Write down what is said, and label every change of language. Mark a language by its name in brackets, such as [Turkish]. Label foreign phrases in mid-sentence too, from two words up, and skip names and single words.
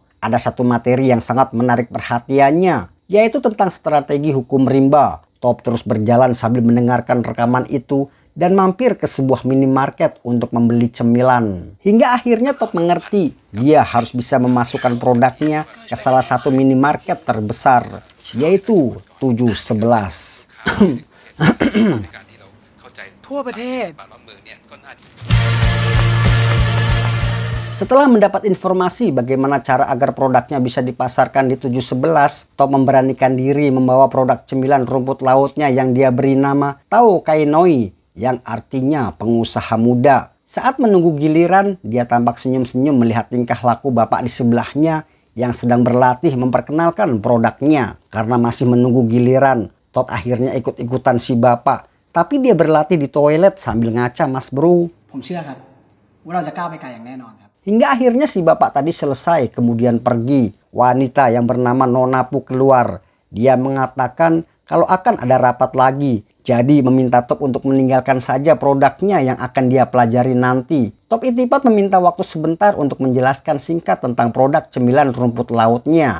[Indonesian] Ada satu materi yang sangat menarik perhatiannya, yaitu tentang strategi hukum rimba. Top terus berjalan sambil mendengarkan rekaman itu dan mampir ke sebuah minimarket untuk membeli cemilan. Hingga akhirnya Top mengerti, dia harus bisa memasukkan produknya ke salah satu minimarket terbesar, yaitu 711. [Thai] ทั่วประเทศ [Indonesian] Setelah mendapat informasi bagaimana cara agar produknya bisa dipasarkan di 711, Top memberanikan diri membawa produk cemilan rumput lautnya yang dia beri nama Tao Kai Noi, yang artinya pengusaha muda. Saat menunggu giliran, dia tampak senyum-senyum melihat tingkah laku bapak di sebelahnya yang sedang berlatih memperkenalkan produknya. Karena masih menunggu giliran, Top akhirnya ikut-ikutan si bapak. Tapi dia berlatih di toilet sambil ngaca, Mas Bro. [Thai] ผมเชื่อครับว่าเราจะก้าวไปไกลอย่างแน่นอนครับ [Indonesian] Hingga akhirnya si bapak tadi selesai kemudian pergi. Wanita yang bernama Nona Pu keluar. Dia mengatakan kalau akan ada rapat lagi. Jadi meminta Top untuk meninggalkan saja produknya yang akan dia pelajari nanti. Top Itipat meminta waktu sebentar untuk menjelaskan singkat tentang produk cemilan rumput lautnya.